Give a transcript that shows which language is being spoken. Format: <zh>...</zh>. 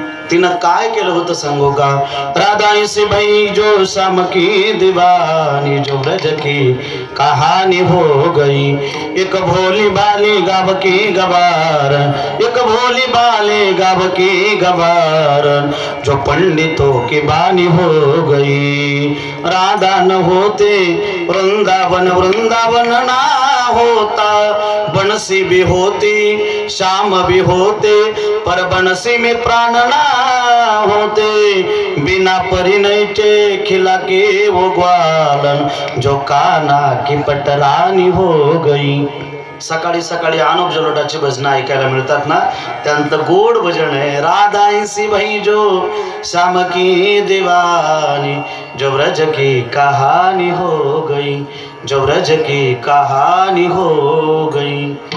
<mr>तिनं काय केलं होतं सांगू का?</mr> <hi>राधा से भाई जो शाम की दीवानी, जो ब्रज की कहानी हो गई. एक भोली बाली गाव की गवार, एक भोली बाली गाव की गवार, जो पंडितों की बानी हो गई. राधा न होते वृंदावन, वृंदावन ना होता. बंसी भी होती श्याम भी होते, पर बंसी में प्राण ना होते. बिना परिणय के खिला के वो ग्वालन, जो काना की पटरानी हो गई.</hi> <mr>सकाळी सकाळी अनुप जलोटाची भजनं ऐकायला मिळतात ना, त्यांचं गोड भजन आहे.</mr> <hi>राधा सी भाई जो श्याम की दीवानी, जो ब्रज की कहानी हो गई, जो ब्रज की कहानी हो गई.</hi>